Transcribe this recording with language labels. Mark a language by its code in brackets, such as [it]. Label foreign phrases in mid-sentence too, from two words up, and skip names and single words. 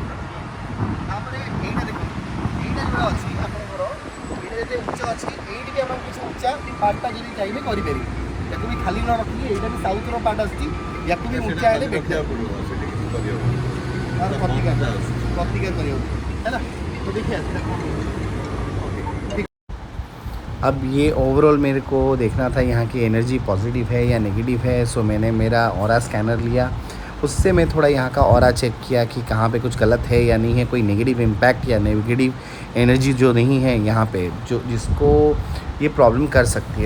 [or] ତାପରେ ଏଇଟା ଦେଖନ୍ତୁ ଏଇଟା ଯୋଉଟା ଅଛି ଆପଣଙ୍କର ଏଇଟା ଯଦି ଉଚ୍ଚ ଅଛି ଏଇଠି ବି ଆମର କିଛି ଉଚ୍ଚା ପାର୍ଟଟା ଯଦି ଚାହିଁବେ କରିପାରିବେ ୟାକୁ ବି ଖାଲି ନ ରଖିକି ଏଇଟା ବି ସାଉଥର ପାର୍ଟ ଆସୁଛି ୟାକୁ ବି ଉଚ୍ଚା ହେଲେ ବେଟର ପ୍ରତିକାର କରିବାକୁ [hi] है ना तो देखिए अब ये ओवरऑल मेरे को देखना था यहाँ की [en] energy positive [hi] है या नेगेटिव है। सो मैंने मेरा [en] aura scanner [hi] लिया, उससे मैं थोड़ा यहाँ का ऑरा चेक किया कि कहाँ पे कुछ गलत है या नहीं है, कोई [en] negative impact [hi] या [en] negative energy [hi] जो नहीं है यहाँ पे जो जिसको ये प्रॉब्लम कर सकती है।